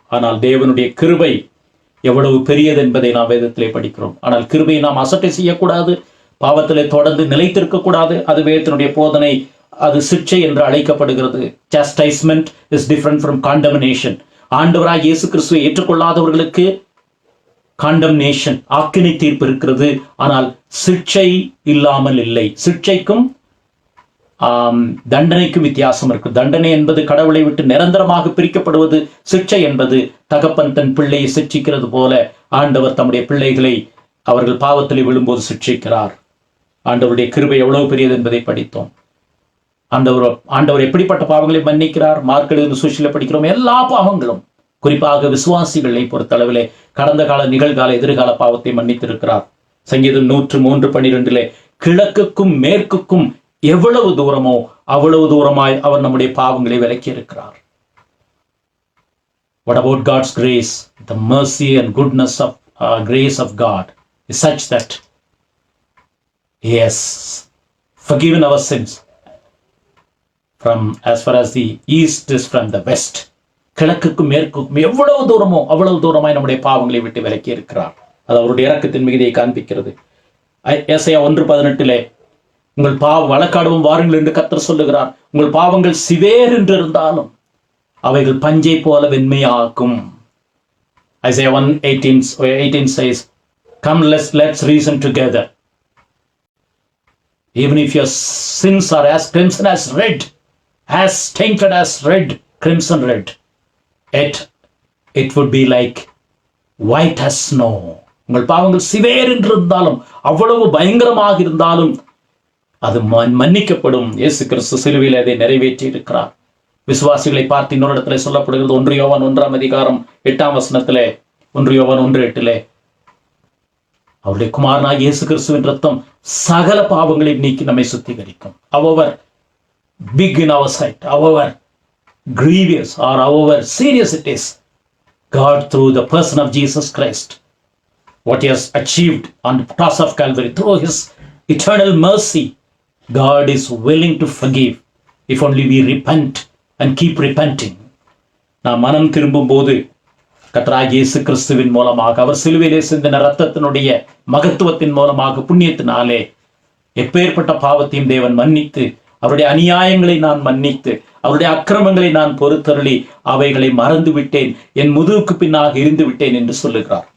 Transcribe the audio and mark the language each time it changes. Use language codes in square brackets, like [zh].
[ta] ஆனால் தேவனுடைய கிருபை எவ்வளவு பெரியது என்பதை நாம் வேதத்திலே படிக்கிறோம். ஆனால் கிருபையை நாம் அசட்டை செய்யக்கூடாது, பாவத்திலே தொடர்ந்து நிலைத்திருக்க கூடாது. அது வேதத்தினுடைய போதனை. அது சிக்ஷை என்று அழைக்கப்படுகிறது. [en] chastisement is different from condemnation. [ta] ஆண்டவராய் இயேசு கிறிஸ்துவை ஏற்றுக்கொள்ளாதவர்களுக்கு காண்டம்னேஷன், ஆக்கினை தீர்ப்பு இருக்கிறது. ஆனால் சிக்ஷை இல்லாமல் இல்லை. சிக்ஷைக்கும் தண்டனைக்கும் வித்தியாசம் இருக்கு. தண்டனை என்பது கடவுளை விட்டு நிரந்தரமாக பிரிக்கப்படுவது. சிக்ஷை என்பது தகப்பன் தன் பிள்ளையை சிக்ஷிக்கிறது போல ஆண்டவர் தம்முடைய பிள்ளைகளை அவர்கள் பாவத்தில் விழும்போது சிக்ஷிக்கிறார். ஆண்டவருடைய கிருபை எவ்வளவு பெரியது என்பதை படித்தோம். ஆண்டவர் எப்படிப்பட்ட பாவங்களை மன்னிக்கிறார்? மார்க் எழுதின சுவிசேஷத்தில் படிக்கிறோம். எல்லா பாவங்களும், குறிப்பாக விசுவாசிகளை பொறுத்தளவிலே கடந்த கால, நிகழ்கால, எதிர்கால பாவத்தை மன்னித்திருக்கிறார். சங்கீதம் 103:12 கிழக்குக்கும் மேற்குக்கும் எவ்வளவு தூரமோ அவ்வளவு தூரமாய் அவர் நம்முடைய பாவங்களை விலக்கி இருக்கிறார். [en] What about God's grace? The mercy and goodness of grace of God is such that He has forgiven our sins from as far as the east is from the west. [ta] கிழக்குக்கும் மேற்குக்கும் எவ்வளவு தூரமோ அவ்வளவு தூரமாய் நம்முடைய பாவங்களை விட்டு விலக்கி இருக்கிறார். அது அவருடைய இரக்கத்தின் மிகுதியை காண்பிக்கிறது. ஏசாயா 1:18 உங்கள் வழக்காடவும் வாருங்கள் என்று கர்த்தர் சொல்லுகிறார். உங்கள் பாவங்கள் சிவேர் என்று இருந்தாலும் அவைகள் பஞ்சை போல வெண்மையாக்கும். [en] Isaiah 1:18 says, come let's reason together. Even if your sins are as crimson as red, as tainted as red, crimson red, yet it would be like white as snow. [ta] உங்கள் பாவங்கள் சிவேர் என்று இருந்தாலும், அவ்வளவு பயங்கரமாக இருந்தாலும் அது மன்னிக்கப்படும். இயேசு கிறிஸ்து சிலுவையில் அதை நிறைவேற்றி இருக்கிறார். விசுவாசிகளை பார்த்து இன்னொரு இடத்துல சொல்லப்படுகிறது. 1 யோவான் 1ஆம் அதிகாரம் 8ஆம் வசனத்திலே, 1 யோவான் 1:8 அவருடைய குமாரனாகிய இயேசு கிறிஸ்துவின் ரத்தம் சகல பாவங்களையும் நீக்கி நம்மை சுத்திகரிக்கும். [en] However big in our sight, however grievous or however serious it is, God through the person of Jesus Christ, what He has achieved on the cross of Calvary, through His eternal mercy, God is willing to forgive if only we repent and keep repenting. [ta] நாம் மனம் திரும்பும் போது கர்த்தராகிய இயேசு கிறிஸ்துவின் மூலமாக, அவர் சிலுவையிலே சிந்தின இரத்தத்தினுடைய மகத்துவத்தின் மூலமாக, புண்ணியத்தினாலே எப்பேற்பட்ட பாவத்தையும் தேவன் மன்னித்து, அவருடைய அநியாயங்களை நான் மன்னித்து, அவருடைய அக்கிரமங்களை நான் பொறுத்தருளி அவைகளை மறந்து விட்டேன், என் முதுகுக்கு பின்னாக இருந்து விட்டேன் என்று சொல்லுகிறார்.